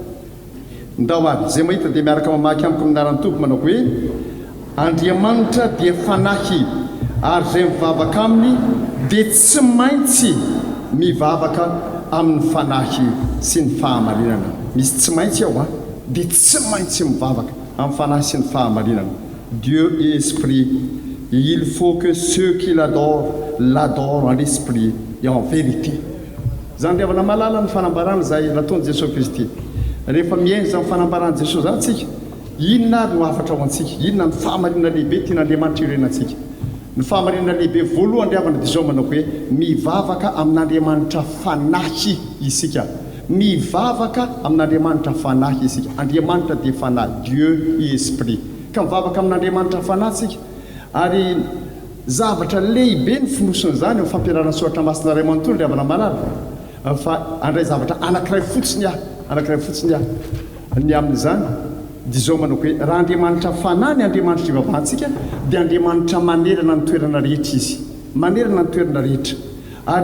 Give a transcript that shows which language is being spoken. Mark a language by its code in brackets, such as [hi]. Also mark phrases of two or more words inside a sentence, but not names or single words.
[mg] ndao ary izay mahita dia miaraka mamaky amiko aminaran'ny tompo manao hoe Andriamanitra dia fanahy ary izay mivavaka aminy dia tsy maintsy mivavaka amin'ny fanahy sy ny fahamarinana misy tsy maintsy ao dia tsy maintsy mivavaka amin'ny fanahy sy ny fahamarinana [fr] Dieu est esprit et il faut que ceux qui l'adorent en esprit et en vérité [mg] zany ry havana malala ny fanambarana izay nataon'i Jesosy Kristy rehefa mienza amin'ny fanambaran'i Jesosy zany tsika inona ary no afatra ao antsika inona ny fahamarinana lehibe tian'andriamanitra irenantsika ny fahamarinana lehibe voalohany ry havana dia zao manao hoe mivavaka amin'andriamanitra fanahy isika mivavaka amin'andriamanitra fanahy isika andriamanitra dia fanahy [fr] Dieu et esprit [mg] ka mivavaka amin'andriamanitra fanahy tsika ary zavatra lehibe ny finosony zany eo fampiarana soratra masina ray manontolo ry havana malala fa andray zavatra anankiray fotsiny ny amin'izany dia zao manao hoe raha andriamanitra fanahy ny andriamanitra ivavahantsika dia andriamanitra manerana ny toerana rehetra izy manerana ny toerana rehetra ary